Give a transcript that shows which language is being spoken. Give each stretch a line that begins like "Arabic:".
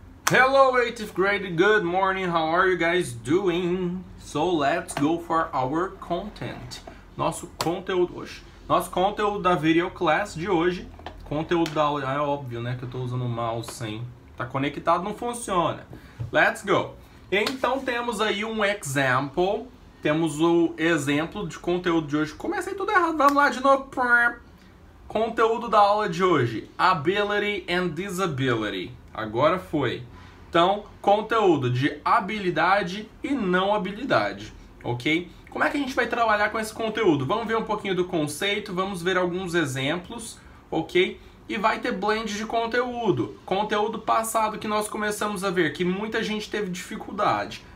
English: Hello 8th grade, good morning, how are you guys doing? So let's go for our content.
Portuguese: Nosso conteúdo hoje. Nosso conteúdo da video class de hoje. Conteúdo da aula, é óbvio, né, que eu tô usando o mouse sem tá conectado, não funciona.
English: Let's go.
Portuguese: Então temos aí um example. Temos o exemplo de conteúdo de hoje. Comecei tudo errado, vamos lá de novo. Conteúdo da aula de hoje.
English: Ability and disability.
Portuguese: Agora foi. Então, conteúdo de habilidade e não habilidade, ok? Como é que a gente vai trabalhar com esse conteúdo? Vamos ver um pouquinho do conceito, vamos ver alguns exemplos, ok? E vai ter blend de conteúdo. Conteúdo passado que nós começamos a ver, que muita gente teve dificuldade.